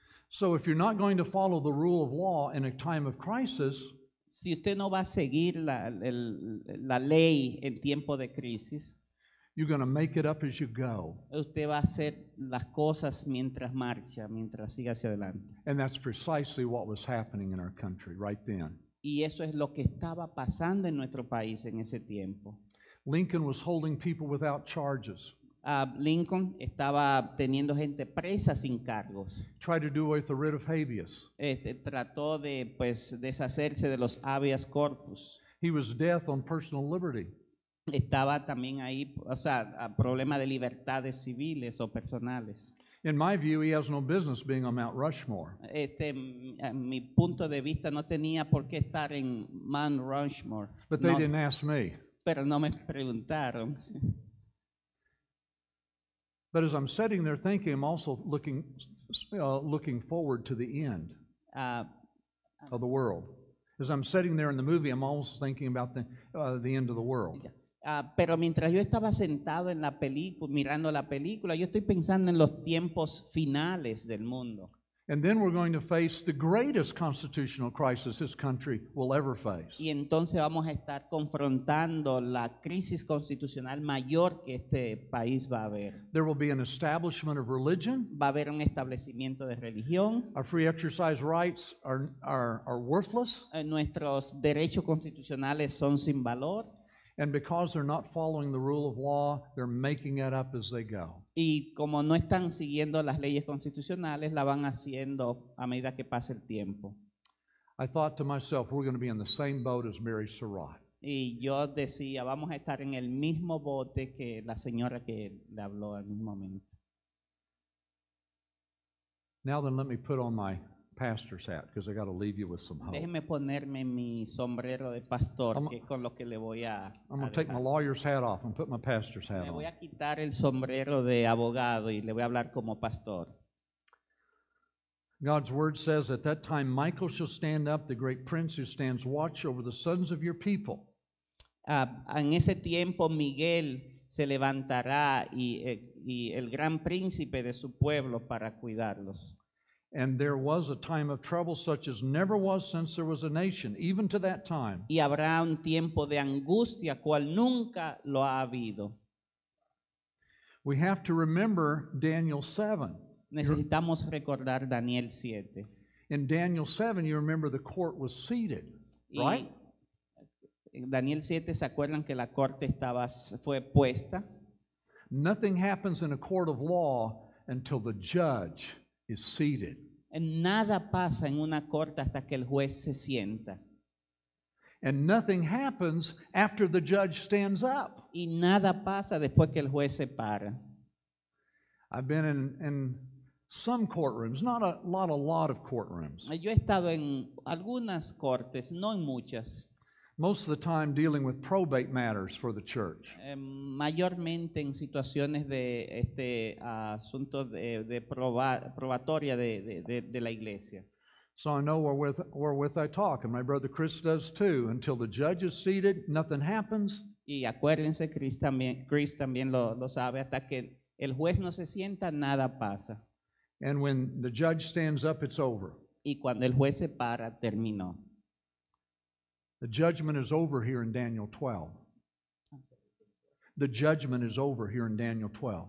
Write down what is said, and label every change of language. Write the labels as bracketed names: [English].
[English] So if you're not going to follow the rule of law in a time of crisis, [Spanish] si usted no va a seguir la ley en tiempo de crisis, [English] you're going to make it up as you go. [Spanish] Usted va a hacer las cosas mientras marcha, mientras siga hacia adelante. [English] And that's precisely what was happening in our country right then. [Spanish] Y eso es lo que estaba pasando en nuestro país en ese tiempo. [English] Lincoln was holding people without charges. [Spanish] Lincoln estaba teniendo gente presa sin cargos. [English] Tried to do away with the writ of habeas. [Spanish] Trató de deshacerse de los habeas corpus. [English] He was death on personal liberty. [Spanish] Estaba también ahí, problema de libertades civiles o personales. [English] In my view, he has no business being on Mount Rushmore. [Spanish] Mi punto de vista no tenía por qué estar en Mount Rushmore. [English] But they didn't ask me. [Spanish] Pero no me preguntaron. [English] But as I'm sitting there thinking, I'm also looking forward to the end of the world. As I'm sitting there in the movie, I'm almost thinking about the end of the world. [Spanish] Pero mientras yo estaba sentado en la película, mirando la película, yo estoy pensando en los tiempos finales del mundo. [English] And then we're going to face the greatest constitutional crisis this country will ever face. [Spanish] Y entonces vamos a estar confrontando la crisis constitucional mayor que este país va a ver. [English] There will be an establishment of religion. [Spanish] Va a haber un establecimiento de religión. [English] Our free exercise rights are worthless. [Spanish] Nuestros derechos constitucionales son sin valor. [English] And because they're not following the rule of law, they're making it up as they go. [Spanish] Y como no están siguiendo las leyes constitucionales, la van haciendo a medida que pasa el tiempo. [English] I thought to myself, we're going to be in the same boat as Mary Surratt. [Spanish] Y yo decía, vamos a estar en el mismo bote que la señora que le habló al mismo momento. [English] Now then, let me put on my pastor's hat, because I got to leave you with some hope. [Spanish] Déjeme ponerme mi sombrero de pastor, que es con lo que le voy a [English] I'm going to take my [Spanish] dejar. [English] lawyer's hat off and put my pastor's hat [Spanish] Me voy [English] on. [Spanish] a quitar el sombrero de abogado y le voy a hablar como pastor. [English] God's word says, at that time Michael shall stand up, the great prince who stands watch over the sons of your people. [Spanish] En ese tiempo Miguel se levantará y el gran príncipe de su pueblo para cuidarlos. [English] And there was a time of trouble such as never was since there was a nation, even to that time. [Spanish] Y habrá un tiempo de angustia cual nunca lo ha habido. [English] We have to remember Daniel 7. [Spanish] Necesitamos recordar Daniel 7. [English] In Daniel 7, you remember the court was seated, right? [Spanish] En Daniel 7, ¿se acuerdan que la corte fue puesta? [English] Nothing happens in a court of law until the judge is seated. [Spanish] Nada pasa en una corte hasta que el juez se sienta. [English] And nothing happens after the judge stands up. [Spanish] Y nada pasa después que el juez se para. [English] I've been in some courtrooms, not a lot of courtrooms. [Spanish] Yo he estado en algunas cortes, no en muchas. [English] Most of the time dealing with probate matters for the church. [Spanish] Mayormente en situaciones de asuntos de probatoria de la iglesia. [English] So I know wherewith I talk, and my brother Chris does too. Until the judge is seated, nothing happens. [Spanish] Y acuérdense, Chris también lo sabe, hasta que el juez no se sienta, nada pasa. [English] And when the judge stands up, it's over. [Spanish] Y cuando el juez se para, terminó. [English] The judgment is over here in Daniel 12. The judgment is over here in Daniel 12.